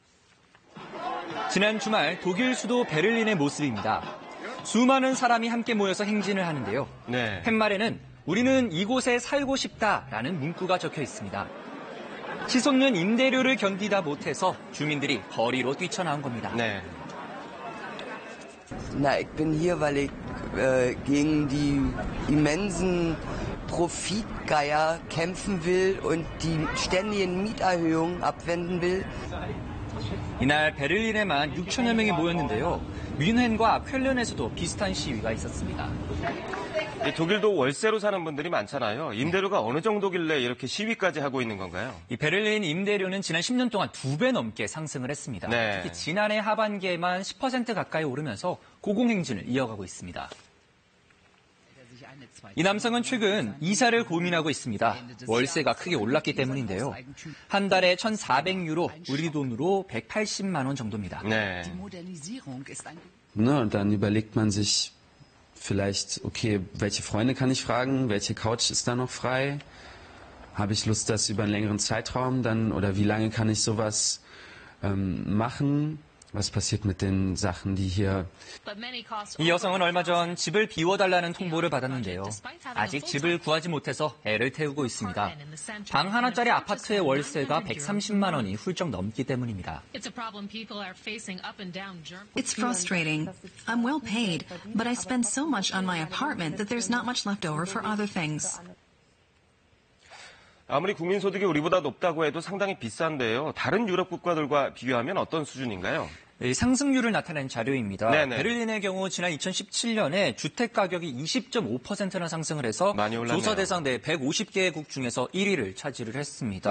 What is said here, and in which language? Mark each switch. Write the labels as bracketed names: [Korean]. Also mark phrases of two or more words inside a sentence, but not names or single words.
[Korean] 지난 주말 독일 수도 베를린의 모습입니다. 수많은 사람이 함께 모여서 행진을 하는데요. 네. 팻말에는 우리는 이곳에 살고 싶다라는 문구가 적혀 있습니다. 치솟는 임대료를 견디다 못해서 주민들이 거리로 뛰쳐나온 겁니다. 네. [German] Na, ich bin hier, weil ich gegen die immensen Profitgeier kämpfen will und die ständigen Mieterhöhungen abwenden will. [Korean] 이날 베를린에만 6천여 명이 모였는데요. 뮌헨과 쾰른에서도 비슷한 시위가 있었습니다. 독일도 월세로 사는 분들이 많잖아요. 임대료가 어느 정도길래 이렇게 시위까지 하고 있는 건가요? 이 베를린 임대료는 지난 10년 동안 2배 넘게 상승을 했습니다. 네. 특히 지난해 하반기에만 10% 가까이 오르면서 고공행진을 이어가고 있습니다. 이 남성은 최근 이사를 고민하고 있습니다. 월세가 크게 올랐기 때문인데요. 한 달에 1,400유로, 우리 돈으로 180만 원 정도입니다. 네. [German] Und dann überlegt man sich vielleicht, okay, welche Freunde kann ich fragen, welche Couch ist da noch frei? Habe ich Lust, das über einen längeren Zeitraum dann, oder wie lange kann ich sowas machen? Was passiert mit den Sachen, die hier... [Korean] 이 여성은 얼마 전 집을 비워달라는 통보를 받았는데요. 아직 집을 구하지 못해서 애를 태우고 있습니다. 방 하나짜리 아파트의 월세가 130만 원이 훌쩍 넘기 때문입니다. [English] It's frustrating. I'm well paid, but I spend so much on my apartment that there's not much left over for other things. [Korean] 아무리 국민 소득이 우리보다 높다고 해도 상당히 비싼데요. 다른 유럽 국가들과 비교하면 어떤 수준인가요? 상승률을 나타낸 자료입니다. 네네. 베를린의 경우 지난 2017년에 주택 가격이 20.5%나 상승을 해서 많이 올랐네요. 조사 대상 내 150개국 중에서 1위를 차지를 했습니다.